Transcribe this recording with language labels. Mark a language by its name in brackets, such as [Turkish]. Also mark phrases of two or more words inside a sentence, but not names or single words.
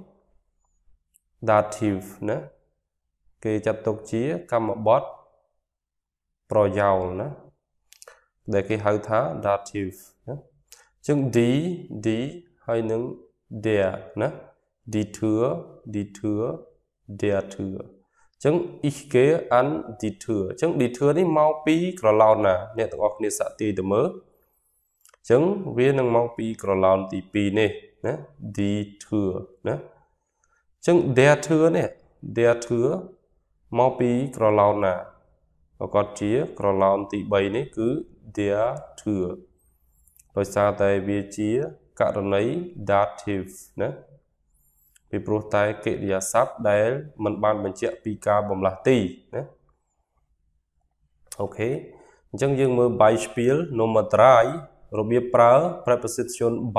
[Khmer] dativ ណាគេចាត់ទុកជាកម្មបទប្រយោលណាដែលគេហៅថា dativ ណាអញ្ចឹង die ហើយនឹង der ណា [German] die Tür der Tür [Khmer] អញ្ចឹង [German] ich gehe an die Tür [Khmer] អញ្ចឹង [German] die Tür [Khmer] នេះមកពីក្រឡោនណាអ្នកទាំងអស់គ្នាសាកទាយទៅមើលអញ្ចឹងវានឹង មកពីក្រឡោនទី2នេះណា [German] die Tür [Khmer] ណាអញ្ចឹង [German] der Tür [Khmer] នេះ [German] der Tür [Khmer] មកពីក្រឡោនណាប្រកបជាក្រឡោនទី3នេះគឺ [German] der Tür [Khmer] ដោយសារតែវាជាករណី dativ ណាពីព្រោះតែកិរិយាសព្ទដែលមិនបានបញ្ជាក់ពីការបម្លាស់ទីណាអូខេអញ្ចឹងយើងមើល [German] Beispiel Nummer 3 [Khmer] របៀបប្រើ preposition